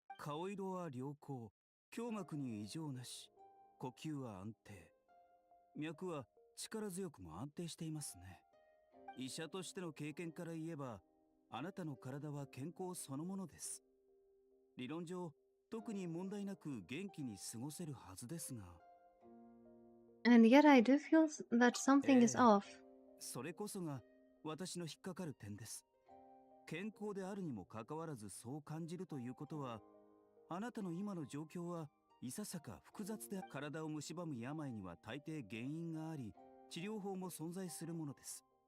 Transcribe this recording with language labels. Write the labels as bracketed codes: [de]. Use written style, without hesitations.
[ja] 顔色は良好、胸膜に異常なし、呼吸は安定、脈は力強くも安定していますね。医者としての経験から言えば、あなたの体は健康そのものです。理論上、特に問題なく元気に過ごせるはずですが。 [en] And yet I do feel that something is off. [ja] それこそが私の引っかかる点です。健康であるにもかかわらずそう感じるということは、あなたの今の状況はいささか複雑で、体を蝕む病には大抵原因があり、治療法も存在するものです。